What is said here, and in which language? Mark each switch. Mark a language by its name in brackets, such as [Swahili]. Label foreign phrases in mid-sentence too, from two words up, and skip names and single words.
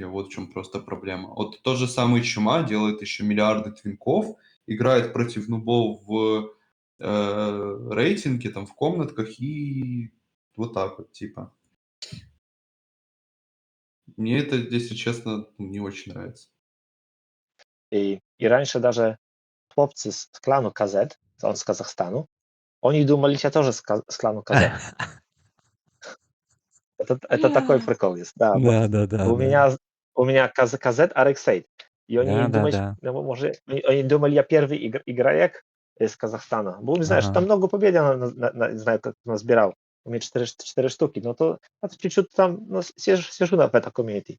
[Russian] Вот в чем просто проблема. Вот тот же самый Чума делает еще миллиарды твинков, играет против нубов в рейтинге, там, в комнатках и вот так вот, типа. Мне это, если честно, ну, не очень нравится. [Polish] I [Russian] раньше даже [Polish] chłopcy z klanu KZ, on z Kazachstanu, oni [Russian] думали, я тоже [Polish] z klanu KZ. [Russian] Это такой прикол есть, да. Bo Да-да-да, у да. меня KZ, а Rexaid. И они думают, Да-да-да. может, они думали, я первый игроек из Казахстана. Бо, знаешь, Ага. там много побед я не знаю, как назбирал. У меня 4 штуки, но то это чуть-чуть там, ну, сижу в этой комьюнити.